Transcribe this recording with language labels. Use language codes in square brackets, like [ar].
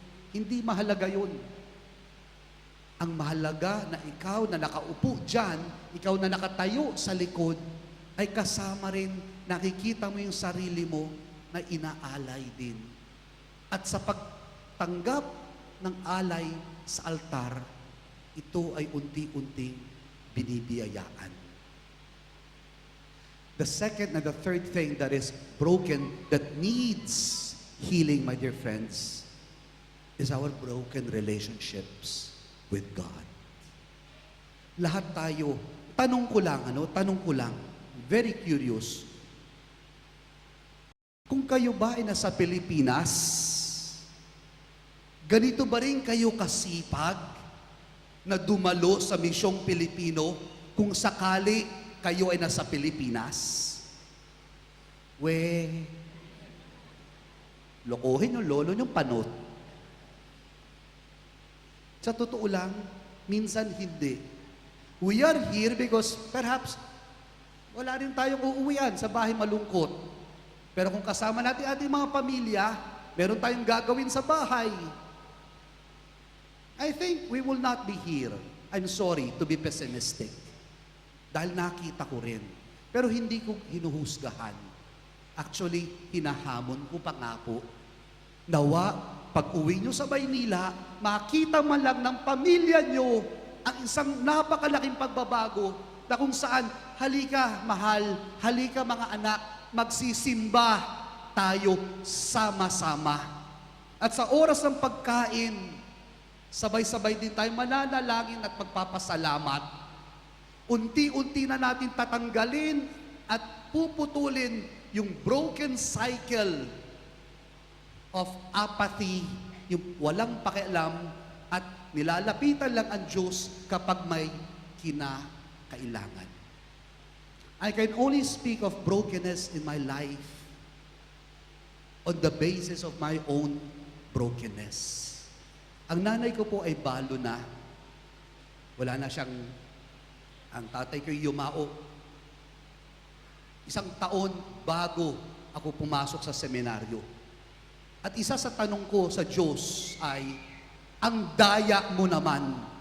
[tl] Hindi mahalaga yun. Ang mahalaga na ikaw na nakaupo dyan, ikaw na nakatayo sa likod, ay kasama rin, nakikita mo yung sarili mo na inaalay din. At sa pagtanggap ng alay sa altar, ito ay unti-unting binibiyayaan. [en] The second and the third thing that is broken, that needs healing, my dear friends, is our broken relationships with God. [tl] Lahat tayo, tanong ko lang, very curious, kung kayo ba ay nasa Pilipinas, ganito ba rin kayo kasipag na dumalo sa misyong Pilipino kung sakali kayo ay nasa Pilipinas? Lokohin yung lolo niyong panot. Sa totoo lang, minsan hindi. [en] We are here because perhaps [tl] wala rin tayong uuwian sa bahay malungkot. Pero kung kasama natin ating mga pamilya, meron tayong gagawin sa bahay. [en] I think we will not be here. I'm sorry to be pessimistic. [tl] Dahil nakita ko rin. Pero hindi ko hinuhusgahan. Actually, hinahamon ko pa nga po. Nawa, pag uwi nyo sa Maynila, makita man lang ng pamilya nyo ang isang napakalaking pagbabago na kung saan, halika mahal, halika mga anak, magsisimba tayo sama-sama. At sa oras ng pagkain, sabay-sabay din tayo mananalangin at magpapasalamat. Unti-unti na natin tatanggalin at puputulin yung [en] broken cycle of apathy, [tl] yung walang pakialam at nilalapitan lang ang Diyos kapag may kinakailangan. [en] I can only speak of brokenness in my life on the basis of my own brokenness. [tl] Ang nanay ko po ay balo na. Wala na siyang, ang tatay ko ay yumao. Isang taon bago ako pumasok sa seminaryo. At isa sa tanong ko sa Diyos ay, ang daya mo naman.